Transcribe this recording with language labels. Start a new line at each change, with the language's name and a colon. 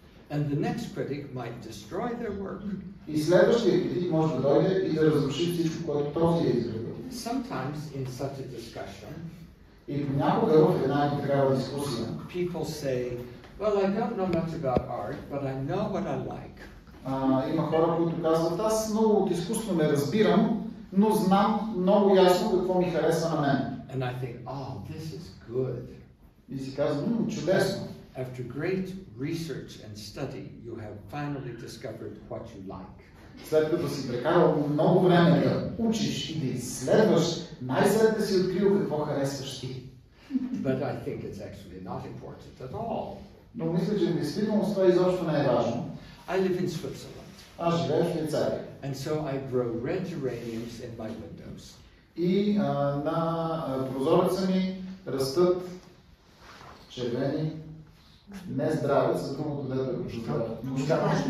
English: And the next critic might destroy their work.
Bulgarian: И следващия критик може да дойде и да разруши всичко, което този е изградил.
English: Sometimes in such a discussion,
Bulgarian: и понякога в една такава дискусия,
English: people say, well, I don't know much about art, but I know what I like.
Bulgarian: Има хора, които казват, аз много от изкуство не разбирам, но знам много ясно какво ми харесва на мен.
English: And I think, oh, this is good.
Bulgarian: И си казвам, чудесно.
English: After great research and study, you have finally discovered what you like.
Bulgarian: След като си прекарал много време да учиш и да изследваш, най-сетне си открил какво харесваш ти.
English: But I think it's actually not important at all.
Bulgarian: Но мисля, че в действителност това изобщо не е важно.
English: I live in Switzerland.
Bulgarian: Аз живея в Швейцария.
English: And so I grow red geraniums in my windows.
Bulgarian: И на прозореца ми растат червени, не здраве, за другото дето е мускат.